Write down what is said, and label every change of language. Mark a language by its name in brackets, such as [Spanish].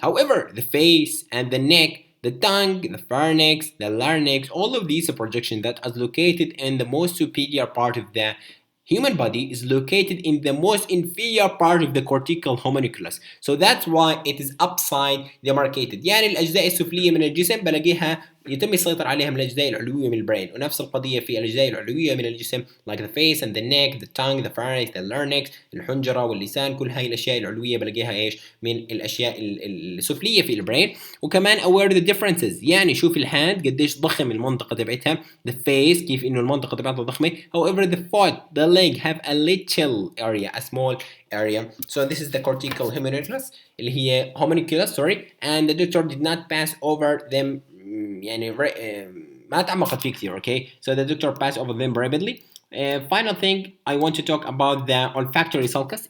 [English] However, the face and the neck, the tongue, the pharynx, the larynx, all of these are projections that are located in the most superior part of the human body is located in the most inferior part of the cortical homonyculus. So that's why it is upside demarcated. [Arabic] يعني الأجزاء السفلية من الجسم بلاقيها يتم السيطرة عليها من الأجزاء العلوية من البرين، ونفس القضية في الأجزاء العلوية من الجسم [English] like the face and the neck, the tongue, the pharynx, the larynx، [Arabic] الحنجرة واللسان، كل هاي الأشياء العلوية بلاقيها إيش من الأشياء السفلية في البرين. وكمان [English] aware the differences، [Arabic] يعني شوف الهاند قديش ضخم المنطقة تبعتها، the face كيف إنه المنطقة تبعتها ضخمة. [English] However the foot, the leg have a little area, a small area. So this is the cortical homonyculus [Arabic] اللي هي [English] homonyculus, sorry, and the doctor did not pass over them [Arabic] يعني ما تعمقت فيه كثير. [English] Okay, so the doctor passed over them rapidly. Final thing, I want to talk about the olfactory sulcus.